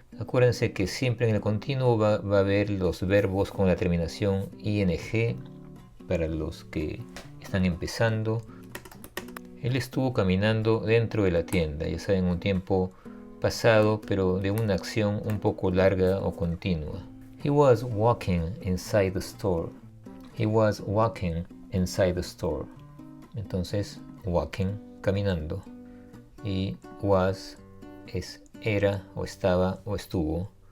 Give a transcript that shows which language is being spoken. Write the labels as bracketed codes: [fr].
[es] Acuérdense que siempre en el continuo va a haber los verbos con la terminación ing para los que están empezando. Él estuvo caminando dentro de la tienda, ya saben, un tiempo pasado, pero de una acción un poco larga o continua. [en] He was walking inside the store. He was walking inside the store. [es] Entonces, [en] walking, [es] caminando. Y [en] was [es] es era o estaba o estuvo.